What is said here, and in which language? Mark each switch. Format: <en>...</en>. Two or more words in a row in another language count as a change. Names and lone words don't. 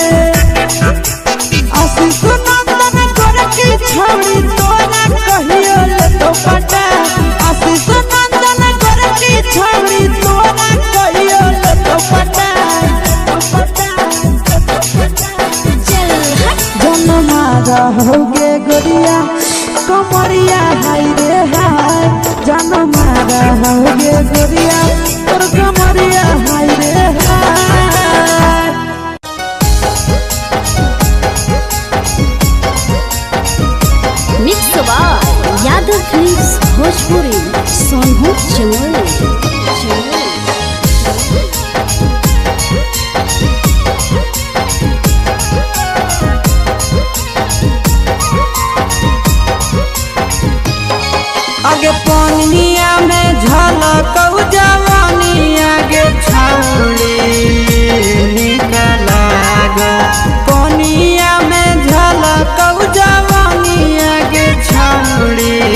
<bho>आशीष नंदन कर की छौड़ी तोरा कहियो ले तो पटा आशीष नंदन कर की छौड़ी तोरा कहियो ले तो पटा जन मारा होगे गोरिया कमरिया हाय रे हाय जन मारा होगे गोरिया तोर कमरिया हाय रे हाय</bho> <en>Mix by Yadav Films Bhojpuri Sonu</en> <bho>आगे पानिया में झलकौ जवानी आगे छौड़ी निकला गो पानिया में झलकौ जवानी आगे छौड़ी</bho>